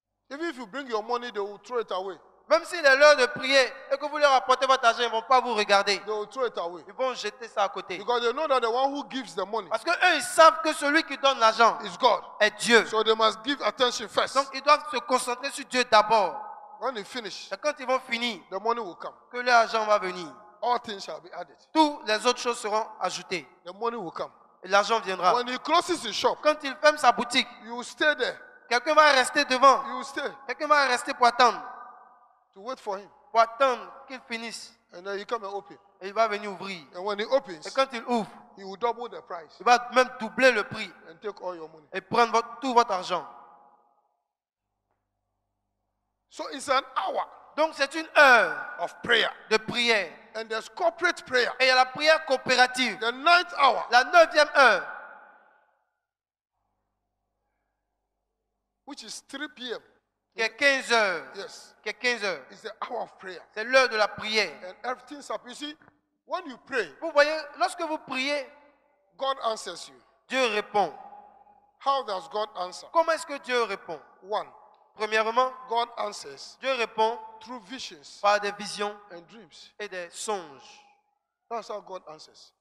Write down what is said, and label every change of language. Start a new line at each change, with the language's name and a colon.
English: Even if you bring your money, they will throw it away.
French: Même s'il est l'heure de prier et que vous leur apportez votre argent, ils ne vont pas vous regarder.
English: They will throw it away.
French: Ils vont jeter ça à côté.
English: Because they know that the one who gives the money
French: Parce qu'eux, ils savent que celui qui donne l'argent
English: is God.
French: est Dieu.
English: So they must give attention first.
French: Donc, ils doivent se concentrer sur Dieu d'abord.
English: When they finish,
French: Et quand ils vont finir,
English: the money will come.
French: que leur argent va venir.
English: All things shall be added.
French: Toutes les autres choses seront ajoutées.
English: The money will come.
French: Et l'argent viendra.
English: When he closes his shop,
French: Quand il ferme sa boutique,
English: you will stay there.
French: quelqu'un va rester devant.
English: You will stay
French: Quelqu'un va rester pour attendre.
English: to wait for him.
French: Pour attendre qu'il finisse.
English: And then he come and open.
French: Et il va venir ouvrir.
English: And when he opens,
French: Et quand il ouvre,
English: he will double the price
French: il va même doubler le prix
English: and take all your money.
French: et prendre tout votre argent.
English: So it's an hour
French: Donc c'est une heure
English: of prayer.
French: de prière.
English: And there's corporate prayer.
French: Et il y a la prière coopérative.
English: The 9th hour
French: La 9e heure,
English: which is 3 p.m.
French: qui est 15 heures.
English: Yes,
French: Qui est 15 heures.
English: it's the hour of prayer.
French: C'est l'heure de la prière.
English: And everything's up. You see, when you pray,
French: Vous voyez, lorsque vous priez,
English: God answers you.
French: Dieu répond.
English: How does God answer?
French: Comment est-ce que Dieu répond?
English: 1.
French: Premièrement,
English: God answers
French: Dieu répond
English: through visions
French: par des visions
English: and dreams.
French: et des songes.
English: That's how God answers.